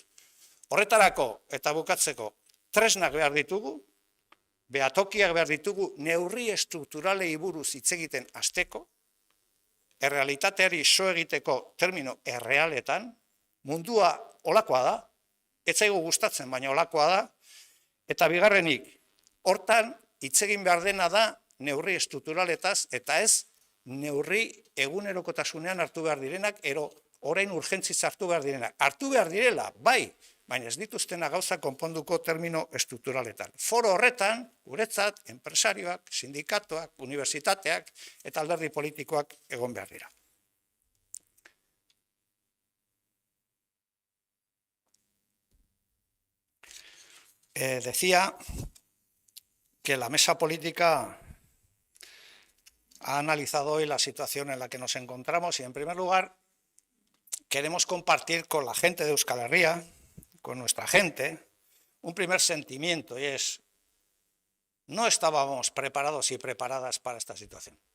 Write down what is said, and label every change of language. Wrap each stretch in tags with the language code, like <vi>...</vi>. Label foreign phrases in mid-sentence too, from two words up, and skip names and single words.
<eu>Horretarako eta bukatzeko tresnak behar ditugu, behatokiak behar ditugu neurri estrukturalei buruz hitz egiten hasteko, errealitateari so egiteko termino errealetan, Mundua olakoa da, ez zaigu gustatzen, baina olakoa da, eta bigarrenik, hortan hitz egin behar dena da neurri estrukturaletaz, eta ez neurri egunerokotasunean hartu behar direnak, orain urgentzitza hartu behar direnak. Hartu behar direla, bai, baina ez dituztena gauza konponduko termino estrukturaletan. Foro horretan, guretzat, enpresarioak, sindikatuak, unibertsitateak eta alderdi politikoak egon behar dira.</eu> <es>Decía que la mesa política ha analizado hoy la situación en la que nos encontramos y, en primer lugar, queremos compartir con la gente de Euskal Herria, con nuestra gente, un primer sentimiento, y es: no estábamos preparados y preparadas para esta situación.</es>